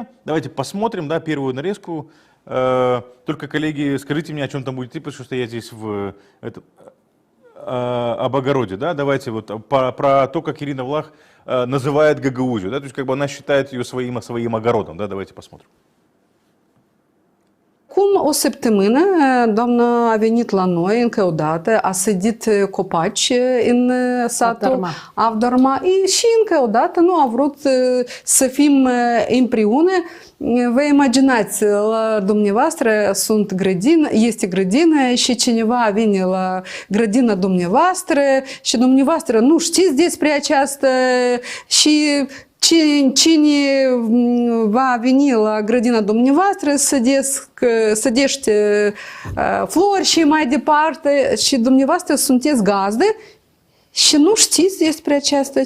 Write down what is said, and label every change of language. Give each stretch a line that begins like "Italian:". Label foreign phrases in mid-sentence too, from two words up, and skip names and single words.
Russian: Давайте посмотрим, да, первую нарезку. Только, коллеги, скажите мне, о чем там будет идти, потому что я здесь об огороде, да, давайте вот про то, как Ирина Влах называет Гагаузию, да, то есть как бы она считает ее своим огородом, да, давайте посмотрим.
Romanian: Cum o săptămână, doamna a venit la noi încă o dată, a sădit copaci în satul Avdarma și încă o dată nu a vrut să fim împreună. Vă imaginați, la dumneavoastră este grădină și cineva vine la grădina dumneavoastră și dumneavoastră nu știți despre aceasta și cine va veni la grădina dumneavoastră sădește flori și mai departe și dumneavoastră sunteți gazdă și nu știți despre aceasta.